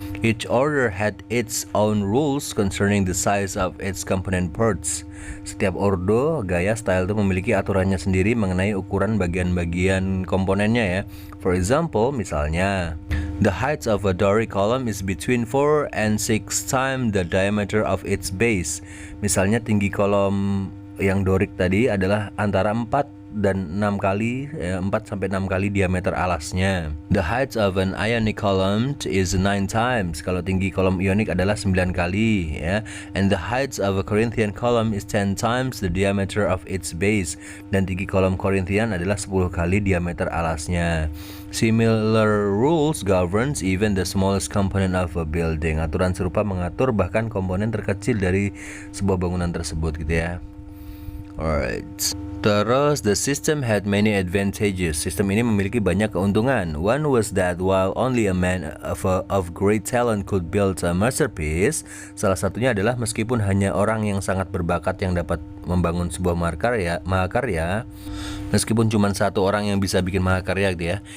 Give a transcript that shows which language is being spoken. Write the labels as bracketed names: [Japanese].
[English] Each order had its own rules concerning the size of its component parts. [Indonesian] Setiap ordo, gaya, style itu memiliki aturannya sendiri mengenai ukuran bagian-bagian komponennya ya. [English] For example, misalnya, the height of a Doric column is between 4 and 6 times the diameter of its base. [Indonesian] Misalnya tinggi kolom yang Doric tadi adalah antara 4 dan 6 kali 4 sampai 6 kali diameter alasnya. [English] The height of an Ionic column is 9 times. [Indonesian] Kalau tinggi kolom Ionik adalah 9 kali ya. [English] And the height of a Corinthian column is 10 times the diameter of its base. [Indonesian] Dan tinggi kolom Korinthian adalah 10 kali diameter alasnya. [English] Similar rules governs even the smallest component of a building. [Indonesian] Aturan serupa mengatur bahkan komponen terkecil dari sebuah bangunan tersebut gitu ya. [English] Alright. Terus the system had many advantages. [Indonesian] Sistem ini memiliki banyak keuntungan. [English] One was that while only a man of great talent could build a masterpiece, [Indonesian] salah satunya adalah meskipun hanya orang yang sangat berbakat yang dapat membangun sebuah mahakarya, meskipun cuma satu orang yang bisa bikin mahakarya gitu ya.